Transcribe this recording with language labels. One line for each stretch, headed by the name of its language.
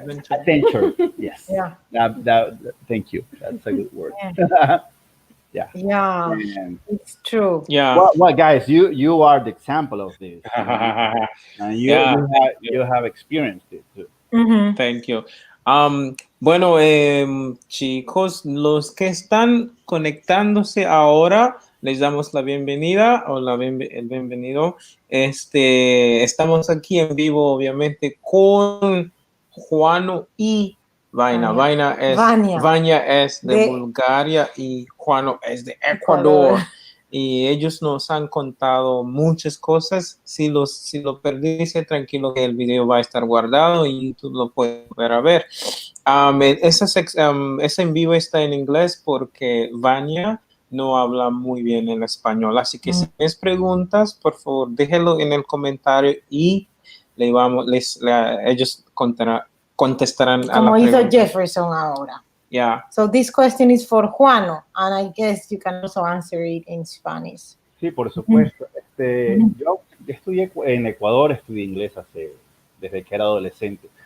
English: adventure. Adventure. Yes. Yeah. Thank you. That's a good word. Yeah. Yeah. Yeah. And It's true. Yeah. well, guys, you are the example of this, and you Yeah. you have you have experienced it too. Mhm. Thank you.
Spanish: Bueno, chicos, los que están conectándose ahora, les damos la bienvenida o el bienvenido. Estamos aquí en vivo, obviamente, con Juano y Vanya es, Vanya. Vanya es de Bulgaria y Juano es de Ecuador. Y ellos nos han contado muchas cosas. Si lo perdiste, tranquilo que el video va a estar guardado y tú lo puedes volver a ver. Ese en vivo está en inglés porque Vanya no habla muy bien en español. Así que si tienes preguntas, por favor, déjelo en el comentario y ellos contestarán a la como hizo pregunta. Jefferson ahora.
English: Yeah. So this question is for Juano, and I guess you can also answer it in Spanish.
Spanish: Sí, por supuesto. Yo estudié en Ecuador, estudié inglés desde que era adolescente.